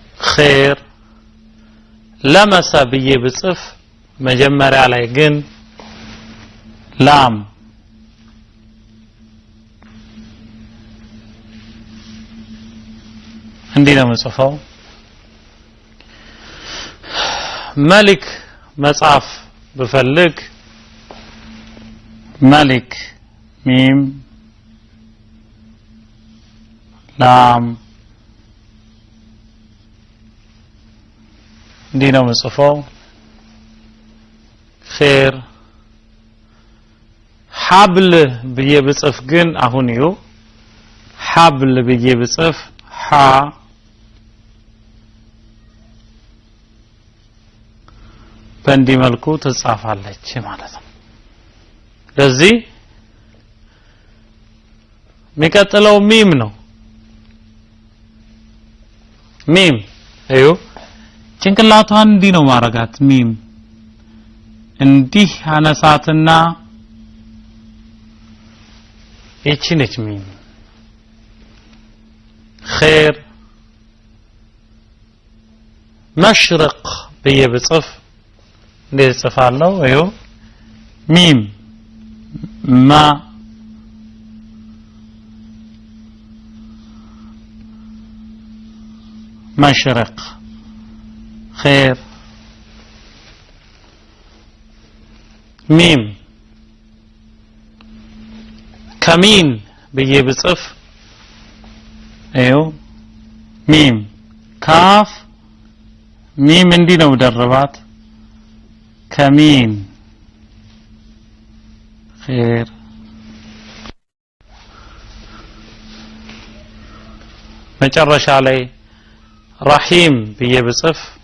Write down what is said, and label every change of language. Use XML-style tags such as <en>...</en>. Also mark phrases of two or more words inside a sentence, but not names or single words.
<ar>خير لمس</ar> <am>ብዬ ብጽፍ መጀመሪያ ላይ ግን ላም እንዲህ ነው የምጽፈው ملك መጻፍ ብፈልግ</am> <ar>ملك ميم لام</ar> <am>እንዲህ ነው የምጽፈው</am> <ar>خير حبل</ar> <am>ብዬ ብጽፍ ግን አሁን እዩ حبل ብዬ ብጽፍ ሐ በእንዲህ መልኩ ትጻፋለች ማለት ነው ለዚህ የሚቀጥለው ሚም ነው ሚም እዩ ጭንቅላቷን እንዲህ ነው ማረጋት ሚም እንዲህ አነሳትና እቺ ነች ሚም</am> <ar>خير مشرق</ar> <am>ብዬ ብጽፍ እንዴት ጽፋለሁ እዩ ሚም ማ</am> <ar>مشرق خير ميم كمين</ar> <am>ብዬ ብጽፍ እዩ ሚም ካፍ ሚም እንዲህ ነው ደርባት كمين خير መጨረሻ ላይ رحيم ብዬ ብጽፍ</am>